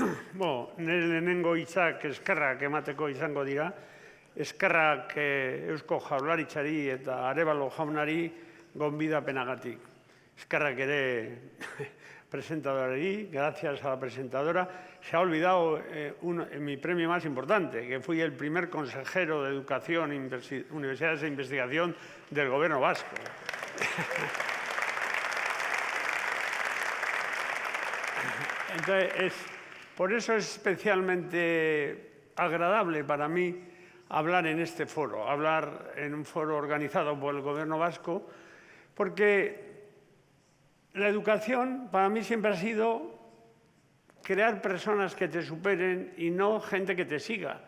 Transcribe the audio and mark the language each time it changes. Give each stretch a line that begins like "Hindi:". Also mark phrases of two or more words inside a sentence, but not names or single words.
Basque: Nire lehenengo hitzak eskerrak emateko izango dira, eskerrak Eusko Jaurlaritzari eta Arévalo jaunari gonbidapenagatik. Eskerrak ere presentadorari,
Spanish: gracias a la presentadora. Se ha olvidado mi premio más importante, que fui el primer consejero de Educación, Universidades e Investigación del Gobierno vasco. Entonces, por eso es especialmente agradable para mí hablar en este foro, hablar en un foro organizado por el Gobierno vasco, porque la educación para mí siempre ha sido crear personas que te superen y no gente que te siga.